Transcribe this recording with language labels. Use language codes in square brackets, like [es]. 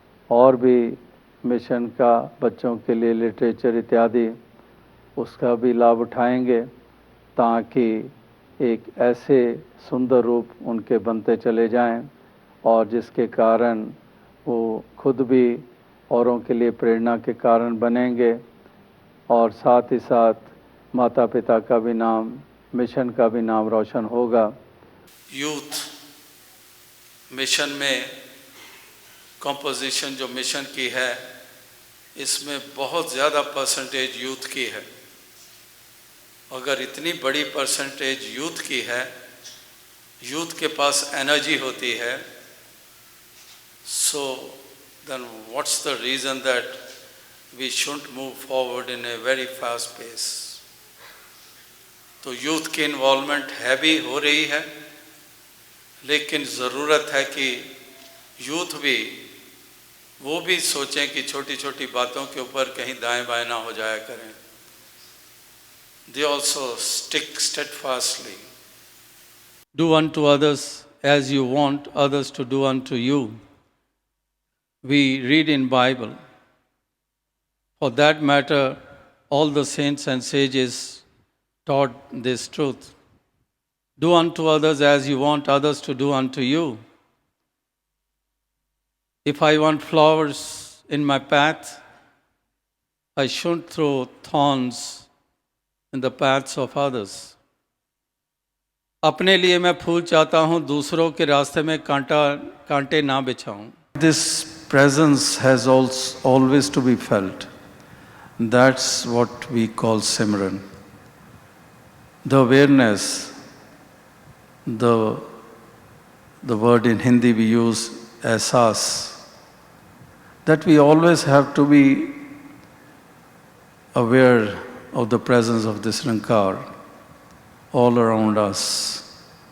[hi] और भी मिशन का बच्चों के लिए लिटरेचर इत्यादि उसका भी लाभ उठाएंगे ताकि एक ऐसे सुंदर रूप उनके बनते चले जाएं और जिसके कारण वो खुद भी औरों के लिए प्रेरणा के कारण बनेंगे और साथ ही साथ माता पिता का भी नाम, मिशन का भी नाम रोशन होगा। यूथ मिशन में कंपोजिशन जो मिशन की है इसमें बहुत ज़्यादा परसेंटेज यूथ की है। अगर इतनी बड़ी परसेंटेज यूथ की है, यूथ के पास एनर्जी होती है, [en] so then what's the reason that we shouldn't move forward in a very fast pace? [hi] तो यूथ की इन्वॉल्वमेंट है भी हो रही है, लेकिन ज़रूरत है कि यूथ भी वो भी सोचें कि छोटी छोटी बातों के ऊपर कहीं दाएं बाएं ना हो जाया करें। [en] They also stick steadfastly. Do unto others as you want others to do unto you. We read in Bible. For that matter, all the saints and sages taught this truth. Do unto others as you want others to do unto you. If I want flowers in my path, I shouldn't throw thorns in the paths of others. [hi] अपने लिए मैं फूल चाहता हूँ, दूसरों के रास्ते में कांटे ना बिछाऊं। [en] This presence has always to be felt. That's what we call Simran. The awareness, the word in Hindi we use ehsaas, that we always have to be aware of the presence of this Ninkar all around us.